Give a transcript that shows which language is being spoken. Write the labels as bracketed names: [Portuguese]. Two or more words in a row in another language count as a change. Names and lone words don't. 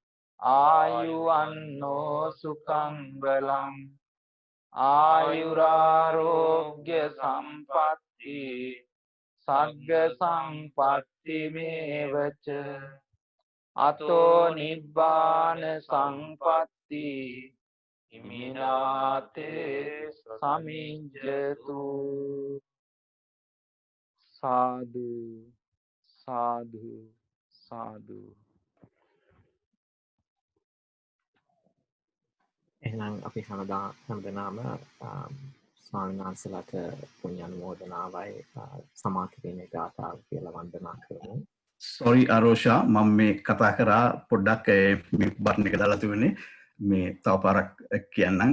[Pali] ayuvanno sukhang balam ayurarogya sampatti sagga sampatti mevacha ato nibbana sampatti iminate samijjatu. Sadhu, sadhu, sadhu. [Sinhala] එහෙනම් අපි හැමදෙනාම ස්වාමීන් වහන්සේලාට පුණ්‍යානුමෝදනාවයි සමාධිපේන ගාථාව කියලා වන්දනා කරමු. Sorry Arosha, මම මේ කතා කරා පොඩ්ඩක් මේ බටන් එක දාලා තිබුණේ මේ තව පාරක් කියන්නම්.